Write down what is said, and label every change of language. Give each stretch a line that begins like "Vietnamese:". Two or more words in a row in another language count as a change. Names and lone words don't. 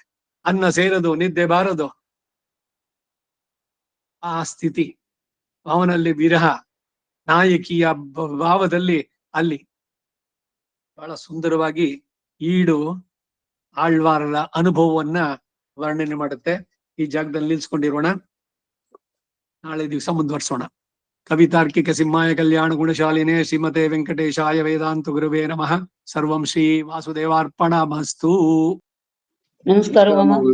Kannada: ಅನ್ನ ಸೇರದು, ನಿದ್ದೆ ಬಾರದು, ಆ ಸ್ಥಿತಿ ಅವನಲ್ಲಿ ವಿರಹ ನಾಯಕಿಯ ಭಾವದಲ್ಲಿ ಅಲ್ಲಿ ಬಹಳ ಸುಂದರವಾಗಿ ಈಡು ಆಳ್ವಾರರ ಅನುಭವವನ್ನ ವರ್ಣನೆ ಮಾಡುತ್ತೆ. ಈ ಜಾಗದಲ್ಲಿ ನಿಲ್ಸ್ಕೊಂಡಿರೋಣ, ನಾಳೆ ದಿವಸ ಮುಂದುವರ್ಸೋಣ.
Sanskrit: ಕವಿತಾರ್ಕಿಕ ಸಿಂಹಾಯ ಕಲ್ಯಾಣ ಗುಣಶಾಲಿನೇ ಶ್ರೀಮತೆ ವೆಂಕಟೇಶಾಯ ವೇದಾಂತ ಗುರುವೇ ನಮಃ. ಸರ್ವಂ ಶ್ರೀ ವಾಸುದೇವಾರ್ಪಣಮಸ್ತು.
Kannada: ನಮಸ್ಕಾರ ಮಾಮ.